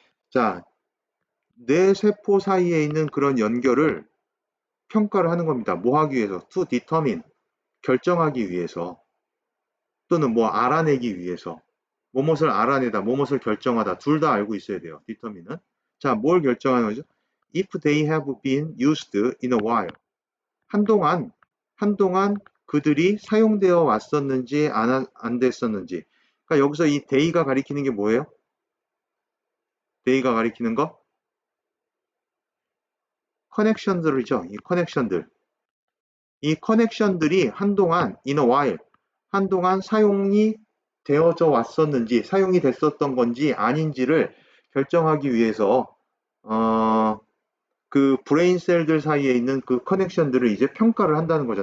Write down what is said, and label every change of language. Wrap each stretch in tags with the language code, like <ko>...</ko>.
<ko>자, 뇌 세포 사이에 있는 그런 연결을 평가를 하는 겁니다. 뭐 하기 위해서? to determine. 결정하기 위해서. 또는 뭐 알아내기 위해서. 뭐뭇을 알아내다, 뭐뭇을 결정하다. 둘 다 알고 있어야 돼요. determine은. 자, 뭘 결정하는 거죠?</ko> <en>If they have been used in a while.</en> <ko>한동안 그들이 사용되어 왔었는지 안 됐었는지. 그러니까 여기서 이 day가 가리키는 게 뭐예요? day가 가리키는 거? 커넥션들이죠. 이 커넥션들. 이 커넥션들이 한동안 in a while, 한동안 사용이 되어져 왔었는지, 사용이 됐었던 건지 아닌지를 결정하기 위해서 그 브레인 셀들 사이에 있는 그 커넥션들을 이제 평가를 한다는 거죠.</ko>